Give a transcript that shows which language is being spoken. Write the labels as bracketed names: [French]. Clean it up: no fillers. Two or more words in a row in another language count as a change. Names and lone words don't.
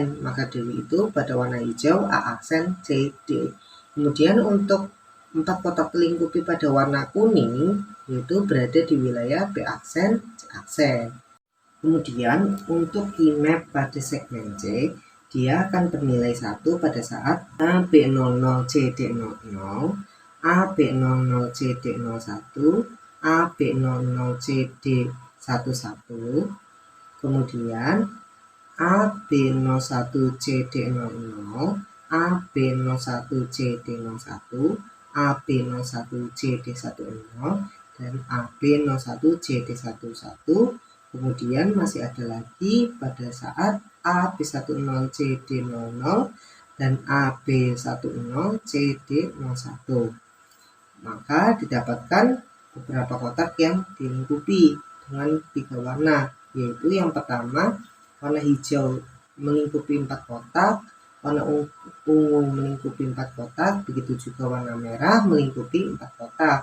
[Indonesian] Maka dari itu pada warna hijau A aksen, C, D. Kemudian untuk 4 kotak terlingkupi pada warna kuning, yaitu berada di wilayah B aksen, C aksen. Kemudian untuk key-map pada segmen C, dia akan bernilai 1 pada saat AB00 CD00, AB00 CD01, AB00 CD11, kemudian AB01 CD00, AB01 CD01, AB01 CD10, dan AB01 CD11. Kemudian masih ada lagi pada saat AB10 CD00 dan AB10 CD01. Maka didapatkan beberapa kotak yang dilingkupi dengan 3 warna, yaitu yang pertama warna hijau melingkupi 4 kotak, warna ungu melingkupi 4 kotak, begitu juga warna merah melingkupi 4 kotak.